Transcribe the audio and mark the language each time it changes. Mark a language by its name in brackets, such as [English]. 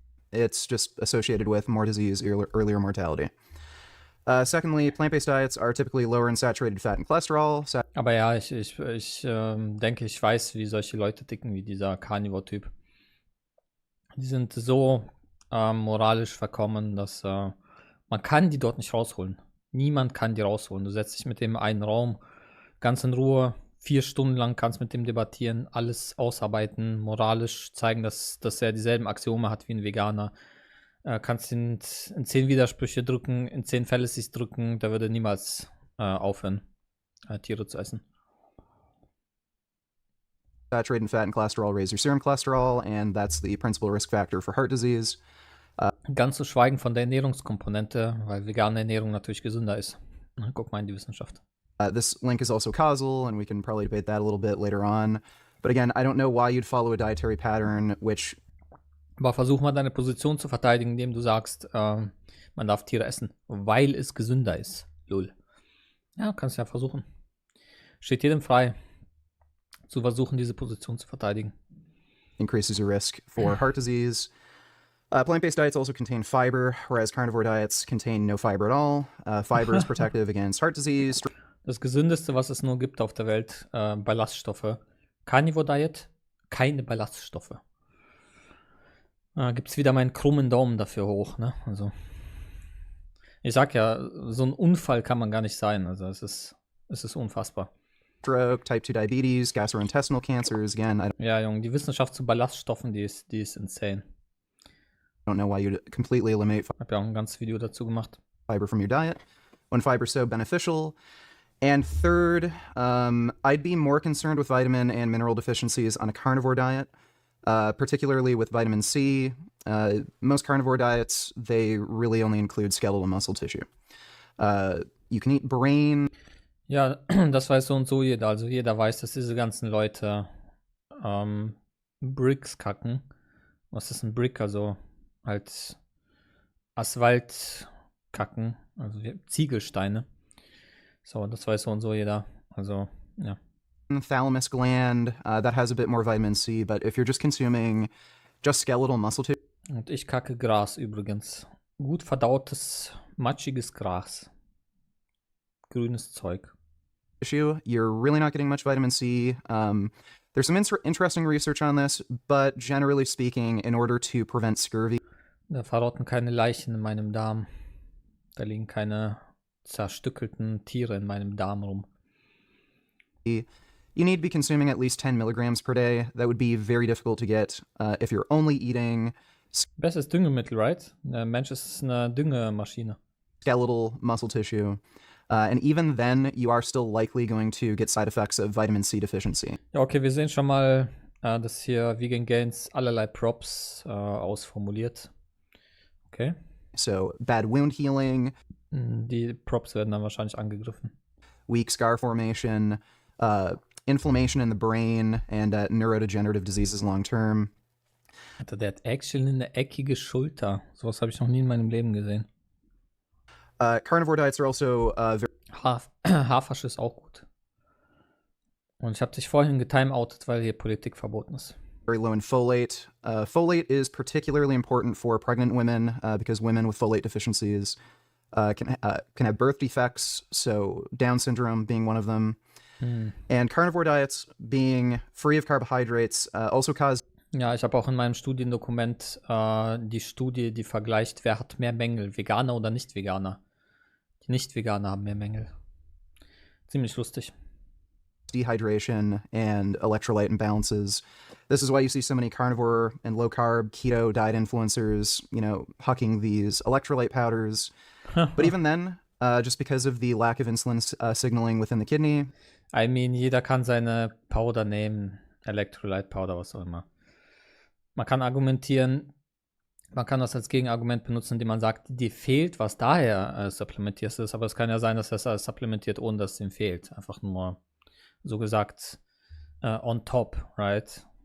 [English] It's just associated with more disease, earlier mortality. Secondly, plant-based diets are typically lower in saturated fat and cholesterol. [German] Aber ja, ich denke, ich weiß, wie solche Leute ticken, wie dieser Carnivore-Typ. Die sind so moralisch verkommen, dass man kann die dort nicht rausholen. Niemand kann die rausholen. Du setzt dich mit dem in einen Raum, ganz in Ruhe, 4 Stunden lang kannst mit dem debattieren, alles ausarbeiten, moralisch zeigen, dass er dieselben Axiome hat wie ein Veganer. Kannst ihn in 10 Widersprüche drücken, in 10 Fallacies drücken, der würde niemals aufhören, Tiere zu essen. [English] Saturated fat and cholesterol raise your serum cholesterol, and that's the principal risk factor for heart disease. [German] Ganz zu schweigen von der Ernährungskomponente, weil vegane Ernährung natürlich gesünder ist. Guck mal in die Wissenschaft. [English] This link is also causal, and we can probably debate that a little bit later on. But again, I don't know why you'd follow a dietary pattern which... [German] Aber versuch mal deine Position zu verteidigen, indem du sagst, man darf Tiere essen, weil es gesünder ist. Lol. Ja, kannst ja versuchen. Steht jedem frei, zu versuchen, diese Position zu verteidigen. [English] Increases your risk for heart disease. Plant-based diets also contain fiber, whereas carnivore diets contain no fiber at all. Fiber is protective against heart disease. [German] Das Gesündeste, was es nur gibt auf der Welt, Ballaststoffe. Carnivore Diet, keine Ballaststoffe. Gibt es wieder meinen krummen Daumen dafür hoch, ne? Also, ich sag ja, so ein Unfall kann man gar nicht sein. Also, es ist unfassbar. [English] Stroke, Type 2 Diabetes, gastrointestinal cancers, again, [German] ja, Junge, die Wissenschaft zu Ballaststoffen, die ist insane. [English] I don't know why you'd completely eliminate [German] Ich habe ja auch ein ganzes Video dazu gemacht. [English] Fiber from your diet, when fiber is so beneficial. And third, I'd be more concerned with vitamin and mineral deficiencies on a carnivore diet. Particularly with vitamin C. Most carnivore diets, they really only include skeletal muscle tissue. You can eat brain. [German] Ja, das weiß so und so jeder. Also jeder weiß, dass diese ganzen Leute Bricks kacken. Was ist ein Brick? Also halt Asphalt kacken. Also Ziegelsteine. So, das weiß so und so jeder. Also, ja. [English] Thalamus gland, that has a bit more vitamin C, but if you're just consuming just skeletal muscle tissue. [German] Und ich kacke Gras übrigens. Gut verdautes, matschiges Gras. Grünes Zeug. [English] You're really not getting much vitamin C. There's some interesting research on this, but generally speaking, in order to prevent scurvy, [German] Da verrotten keine Leichen in meinem Darm. Da liegen keine zerstückelten Tiere in meinem Darm rum. [English] you need to be consuming at least 10 milligrams per day. That would be very difficult to get if you're only eating [German] Bestes Düngemittel, [English] right? [German] Der Mensch ist eine Düngemaschine. [English] skeletal muscle tissue. And even then, you are still likely going to get side effects of vitamin C deficiency. [German] Ja, okay, wir sehen schon mal, dass hier Vegan Gains allerlei Props ausformuliert. Okay. [English] So, bad wound healing, [German] Die Props werden dann wahrscheinlich angegriffen. [English] weak scar formation, inflammation in the brain, and neurodegenerative diseases long term. [German] Alter, der hat actually eine eckige Schulter. Sowas habe ich noch nie in meinem Leben gesehen. [English] Carnivore diets are also [German] Haferfisch ist auch gut. Und ich habe dich vorhin getimeoutet, weil hier Politik verboten ist. [English] very low in folate. Folate is particularly important for pregnant women because women with folate deficiencies can have birth defects, so Down syndrome being one of them. And carnivore diets, being free of carbohydrates, also cause [German] Ja, ich habe auch in meinem Studiendokument die Studie, die vergleicht, wer hat mehr Mängel, Veganer oder Nicht-Veganer. Die Nicht-Veganer haben mehr Mängel. Ziemlich lustig. [English] dehydration and electrolyte imbalances. This is why you see so many carnivore and low carb keto diet influencers, hucking these electrolyte powders. But even then, just because of the lack of insulin signaling within the kidney, I mean, [German] jeder kann seine Powder nehmen, Electrolyte Powder, was auch immer. Man kann argumentieren, man kann das als Gegenargument benutzen, indem man sagt, dir fehlt, was daher supplementierst ist, aber es kann ja sein, dass das alles supplementiert, ohne dass es ihm fehlt. Einfach nur, so gesagt, [English] on top, right?